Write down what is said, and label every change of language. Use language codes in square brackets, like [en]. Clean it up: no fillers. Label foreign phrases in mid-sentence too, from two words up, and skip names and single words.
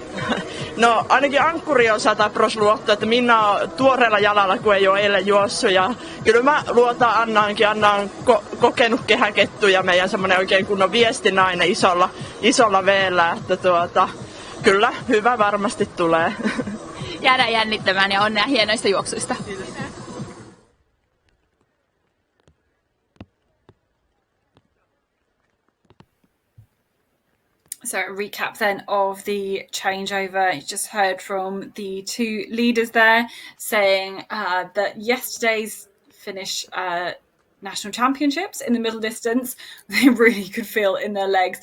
[fi] No ainakin ankkuri on 100% luotto, että Minna on tuoreella jalalla, kun ei ole eilen juossut. Ja kyllä mä luotan Annaankin. Anna on kokenut kehäkettu ja meidän semmoinen oikein kunnon viestinainen isolla veellä. Että kyllä hyvä varmasti tulee. Jäädään jännittämään ja onnea hienoista juoksuista. Kiitos. [en] So a recap then of the changeover. You just heard from the 2 leaders there saying that yesterday's Finnish national championships in the middle distance, they really could feel in their legs.